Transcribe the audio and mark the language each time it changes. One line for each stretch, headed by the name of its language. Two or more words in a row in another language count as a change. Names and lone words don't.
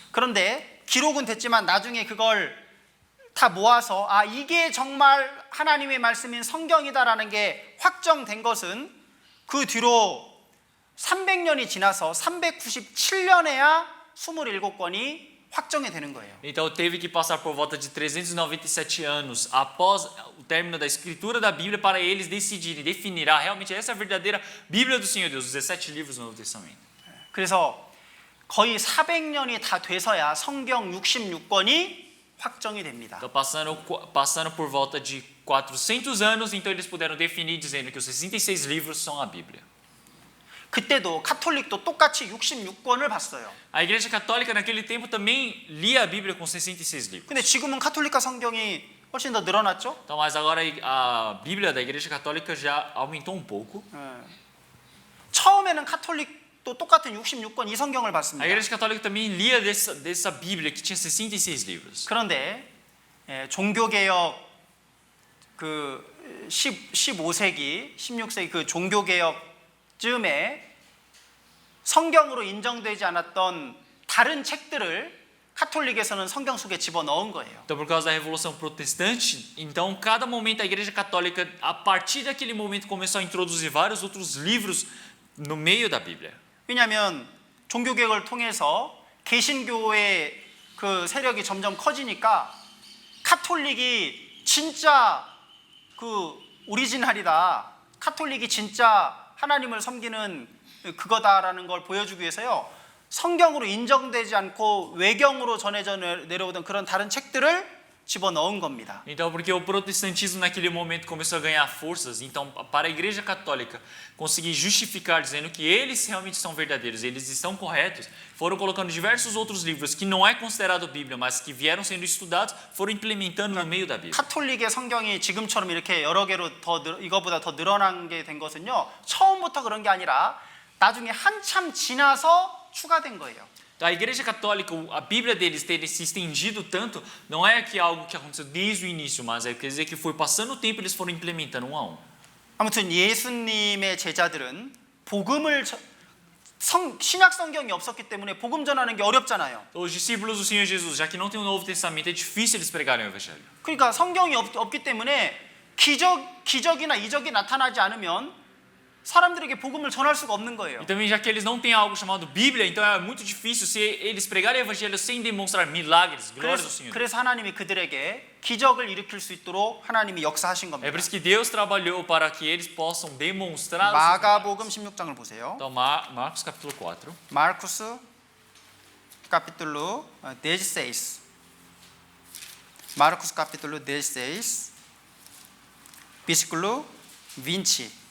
Korean: 그런데 기록은 됐지만 나중에 그걸 다 모아서 이게 정말 하나님의 말씀인 성경이다라는 게 확정된 것은 그 뒤로 300년이 지나서 397년에야 27권이 확정이 되는 거예요.
Portuguese: Então teve que passar por volta de 397 anos após o término da escritura da Bíblia para eles decidirem, definir, realmente essa é a verdadeira Bíblia do Senhor Deus, os 17 livros do Novo Testamento.
Korean: 그래서 거의 400년이 다 돼서야 성경 66권이 확정이 됩니다.
Portuguese: Então passando por volta de 400 anos, então eles puderam definir dizendo que os 66 livros são a Bíblia.
Korean: 그때도 카톨릭도 똑같이 66권을 봤어요.
Portuguese: A Igreja Católica naquele tempo também lia a Bíblia com 66 livros.
Korean: 근데 지금은 카톨릭과 성경이 훨씬 더 늘어났죠?
Portuguese: Então, mas agora a Bíblia da Igreja Católica já aumentou um pouco.
Korean: 처음에는 카톨릭도 똑같은 66권 이 성경을
Portuguese: A
Korean: 봤습니다.
Portuguese: Igreja Católica também lia dessa Bíblia que tinha 66 livros.
Korean: 그런데 종교개혁 그 15세기, 16세기 그 종교개혁쯤에 성경으로 인정되지 않았던 다른 책들을 카톨릭에서는 성경 속에 집어넣은 거예요.
Portuguese: Então, por causa da Revolução Protestante, então cada momento a Igreja Católica, a partir daquele momento, começou a introduzir vários outros livros no meio da Bíblia.
Korean: 왜냐하면 종교개혁을 통해서 개신교의 그 세력이 점점 커지니까 카톨릭이 진짜 그 오리지널이다. 카톨릭이 진짜 하나님을 섬기는 그거다라는 걸 보여주기 위해서요. 성경으로 인정되지 않고 외경으로 전해져 내려오던 그런 다른 책들을 집어넣은 겁니다.
Portuguese: Então, porque o protestantismo naquele momento começou a ganhar forças, então para a Igreja Católica conseguir justificar dizendo que eles realmente são verdadeiros, eles estão corretos, foram colocando diversos outros livros que não é considerado Bíblia, mas que vieram sendo estudados, foram implementando no meio da Bíblia.
Korean: 카톨릭의 성경이 지금처럼 이렇게 여러 개로 이거보다 더 늘어난 게 된 것은요. 처음부터 그런 게 아니라 나중에 한참 지나서 추가된 거예요.
Portuguese: A Igreja Católica, a Bíblia deles ter se estendido tanto, não é que algo que aconteceu desde o início, mas quer dizer que foi passando o tempo e eles foram implementando um a um.
Korean: 아무튼 예수님의 제자들은 복음을 신약 성경이 없었기 때문에 복음 전하는 게 어렵잖아요.
Portuguese: Os discípulos do Senhor Jesus, já que não tem o Novo Testamento, é difícil eles pregarem o Evangelho.
Korean: 그러니까 성경이 없기 때문에 기적이나 이적이 나타나지 않으면 사람들에게 복음을 전할 수가 없는 거예요.
Portuguese: E também já que eles não têm algo chamado Bíblia, então é muito difícil se eles pregarem o Evangelho sem demonstrar milagres, glórias do Senhor.
Korean: 그래서 하나님이 그들에게 기적을 일으킬 수 있도록 하나님이 역사하신 겁니다.
Portuguese: É por isso que Deus trabalhou para que eles possam demonstrar.
Korean: 마가복음 16장을 보세요.
Portuguese: Então, Marcos capítulo 4. Marcos capítulo 16. Marcos capítulo 16. versículo 20.